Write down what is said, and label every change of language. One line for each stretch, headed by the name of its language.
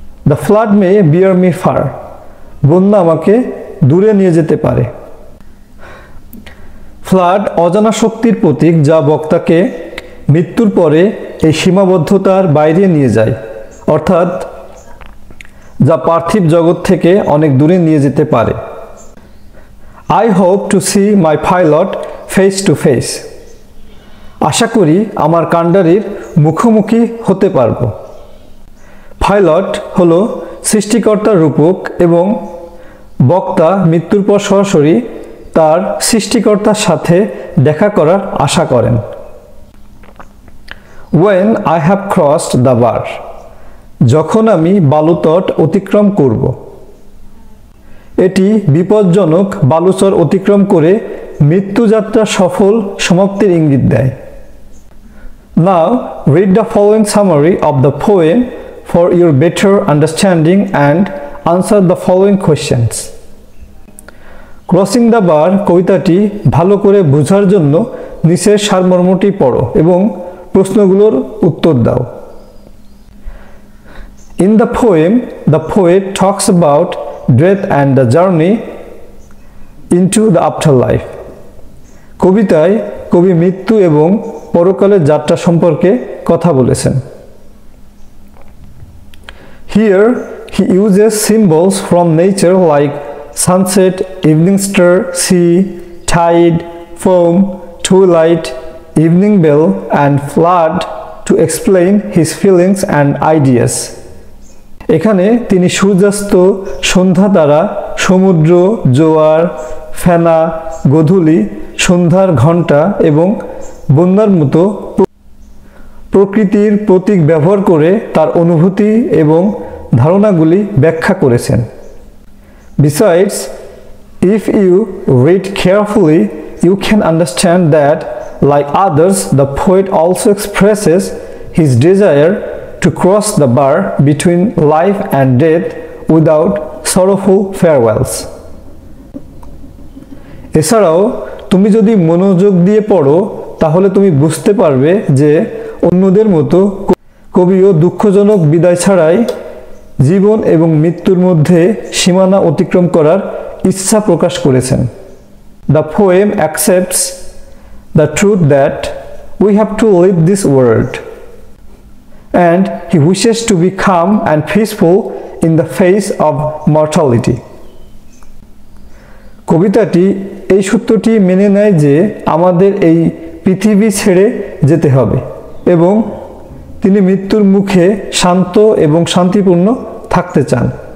English: The flood may bear me far,
Bangla: বন্যা আমাকে দূরে নিয়ে যেতে পারে। ফ্লাড অজানা শক্তির প্রতীক, যা বক্তাকে মৃত্যুর পরে এই সীমাবদ্ধতার বাইরে নিয়ে যায়, অর্থাৎ যা পার্থিব জগৎ থেকে অনেক দূরে নিয়ে যেতে পারে।
English: I hope to see my pilot face to face,
Bangla: আশা করি আমার কাণ্ডারির মুখোমুখি হতে পারব। পাইলট হলো সৃষ্টিকর্তার রূপক এবং বক্তা মৃত্যুর পর সরাসরি তার সৃষ্টিকর্তার সাথে দেখা করার আশা করেন।
English: When I have crossed the bar,
Bangla: যখন আমি বালুতট অতিক্রম করব। এটি বিপজ্জনক বালুচর অতিক্রম করে মৃত্যুযাত্রা সফল সমাপ্তির ইঙ্গিত দেয়।
English: Now read the following summary of the poem for your better understanding and answer the following questions.
Bangla: Crossing the বার কবিতাটি ভালো করে বোঝার জন্য নিচের সারমর্মটি পড়ো এবং প্রশ্নগুলোর উত্তর দাও।
English: In the poem, the poet talks about death and the journey into the afterlife.
Bangla: কবিতায় কবি মৃত্যু এবং পরকালের যাত্রা সম্পর্কে কথা বলেছেন।
English: Here he uses symbols from nature like sunset, evening star, sea, tide, foam, twilight, evening bell, and flood to explain his feelings and ideas.
Bangla: এখানে তিনি সূর্যাস্ত, সন্ধ্যা তারা, সমুদ্র, জোয়ার, ফেনা, গোধূলি, সন্ধ্যার ঘণ্টা এবং বন্যার মতো প্রকৃতির প্রতীক ব্যবহার করে তার অনুভূতি এবং ধারণাগুলি ব্যাখ্যা করেছেন।
English: Besides, if you read carefully, you can understand that, like others, the poet also expresses his desire to cross the bar between life and death without sorrowful farewells.
Bangla: এছাড়াও তুমি যদি মনোযোগ দিয়ে পড়ো তাহলে তুমি বুঝতে পারবে যে অন্যদের মতো কবিও দুঃখজনক বিদায় ছাড়াই জীবন এবং মৃত্যুর মধ্যে সীমানা অতিক্রম করার ইচ্ছা প্রকাশ করেছেন।
English: The poem accepts the truth that we have to leave this world, and he wishes to be calm and peaceful in the face of mortality.
Bangla: কবিতাটি এই সত্যটি মেনে নেয় যে আমাদের এই পৃথিবী ছেড়ে যেতে হবে এবং তিনি মৃত্যুর মুখে শান্ত এবং শান্তিপূর্ণ থাকতে চান।